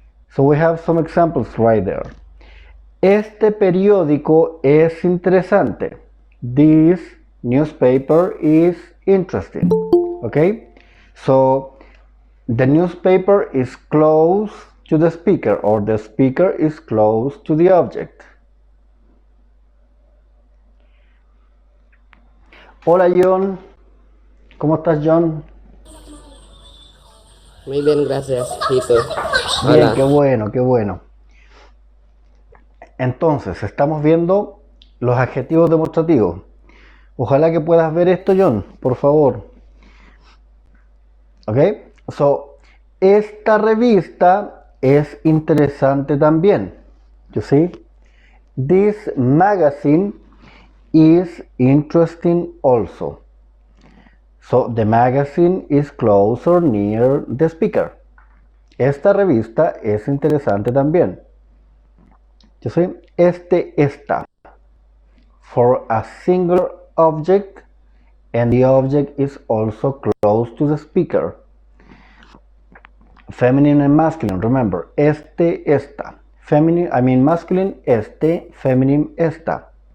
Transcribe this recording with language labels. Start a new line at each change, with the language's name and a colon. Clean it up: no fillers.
English: So we have some examples right there.
Spanish: Este periódico es interesante.
English: This newspaper is interesting. Okay? So the newspaper is close to the speaker, or the speaker is close to the object.
Spanish: Hola John, ¿cómo estás John? Muy bien, gracias, Tito. Bien, Hola. qué bueno, qué bueno. Entonces, estamos viendo los adjetivos demostrativos. Ojalá que puedas ver esto, John, por favor. Ok, so, esta revista es interesante también.
English: You see? This magazine is interesting also. So, the magazine is close or near the speaker.
Spanish: Esta revista es interesante también.
English: You see? Este, esta. For a singular object, and the object is also close to the speaker. Feminine and masculine, remember. Este, esta. Feminine, masculine, este, feminine, esta.